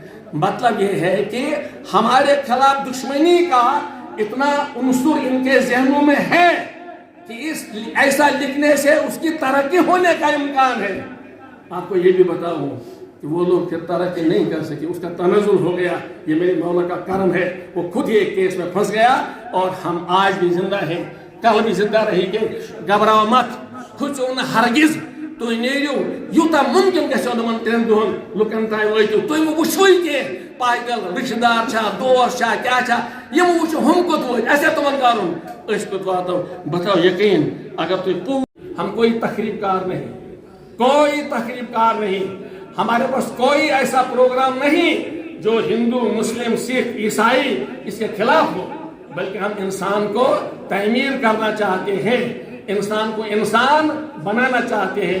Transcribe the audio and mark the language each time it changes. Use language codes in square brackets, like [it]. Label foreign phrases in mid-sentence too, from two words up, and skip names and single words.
[ur] مطلب یہ ہے کہ ہمارے خلاف دشمنی کا اتنا عنصر ان کے ذہنوں میں ہے کہ ایسا لکھنے سے اس کی ترقی ہونے کا امکان ہے. آپ کو یہ بھی بتاؤں کہ وہ لوگ پھر ترقی نہیں کر سکے, اس کا تنزل ہو گیا. یہ میرے مولا کا کرم ہے, وہ خود ہی ایک کیس میں پھنس گیا اور ہم آج بھی زندہ ہیں, کل بھی زندہ رہیں گے. گھبراؤ مت, کھچو نہ ہرگز. [ks] تُہۍ نیرِو یوٗتاہ مُمکِن گژھیو نہٕ ترٛٮ۪ن دۄہن لُکن تانۍ وٲتِو. تُہۍ مہٕ وٕچھوٕے کینٛہہ پایدل رِشتہٕ دار چھا, دوس چھا, کیٛاہ چھا, یِم وٕچھو ہُم کوٚت وٲتۍ, اَسہِ تِمن کَرُن, أسۍ کوٚت واتو. بہٕ تھاو یقیٖن اگر تُہۍ [ur] ہم کوئی تقریب کار نہیں, کوئی تقریب کار نہیں, ہمارے پاس کوئی ایسا پروگرام نہیں جو ہندو, مسلم, سکھ, عیسائی اس کے خلاف ہو, بلکہ ہم انسان کو تعمیر کرنا چاہتے ہیں, انسان کو انسان بنانا چاہتے ہیں.